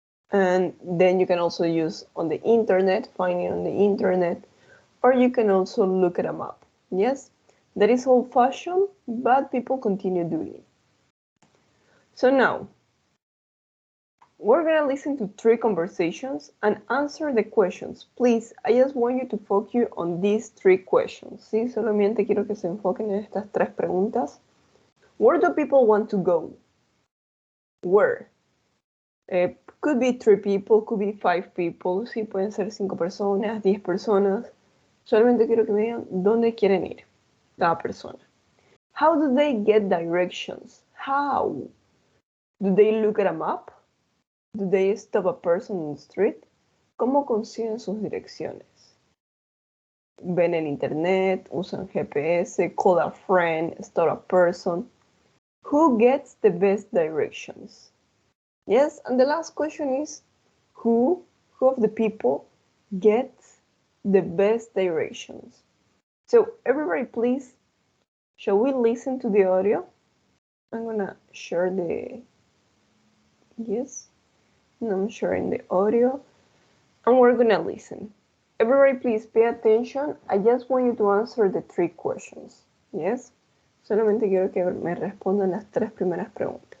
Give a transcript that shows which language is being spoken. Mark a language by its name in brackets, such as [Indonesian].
[English] And then you can also use on the internet, find it on the internet, or you can also look at a map. Yes, that is old-fashioned, but people continue doing it. So now, we're gonna listen to 3 conversations and answer the questions. Please, I just want you to focus on these 3 questions. [Spanish] ¿Sí? Solamente quiero que se enfoquen en estas 3 preguntas. [English] Where do people want to go? Where? Could be 3 people, could be 5 people, [Spanish] sí, pueden ser 5 personas, 10 personas. Solamente quiero que me digan dónde quieren ir cada persona. [English] How do they get directions? How? Do they look at a map? Do they stop a person on the street? [Spanish] ¿Cómo consiguen sus direcciones? ¿Ven en internet? ¿Usan GPS? [English] ¿Call a friend? ¿Stop a person? Who gets the best directions? Yes, and the last question is who of the people gets the best directions? So everybody please, shall we listen to the audio? I'm gonna share the, yes, and I'm sharing the audio and we're gonna listen. Everybody please pay attention. I just want you to answer the 3 questions, yes? [Spanish] Solamente quiero que me respondan las 3 primeras preguntas.